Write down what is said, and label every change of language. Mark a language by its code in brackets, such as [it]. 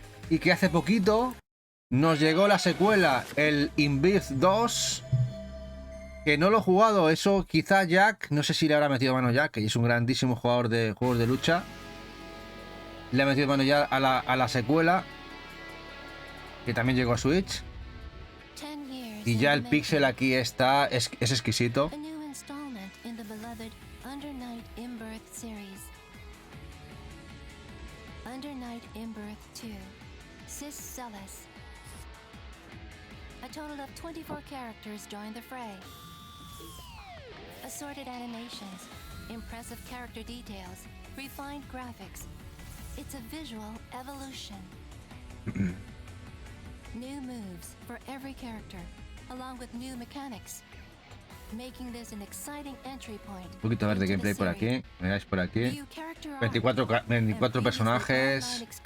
[es] Y que hace poquito nos llegó la secuela, el Inbirth 2, que no lo he jugado. Eso quizá Jack, no sé si le habrá metido mano Jack, que es un grandísimo jugador de juegos de lucha. Le ha metido mano ya a la secuela, que también llegó a Switch. Y ya el pixel aquí está, es exquisito. [en] A new installment in the beloved Under Night in Birth series. Under Night in Birth 2. Sis Celis. A total of 24 characters join the fray. Assorted animations, impressive character details, refined graphics. It's a visual evolution. New moves for every character, along with new mechanics, making this an exciting entry point. [es] Un poquito más de gameplay por aquí, veáis por aquí. 24 personajes.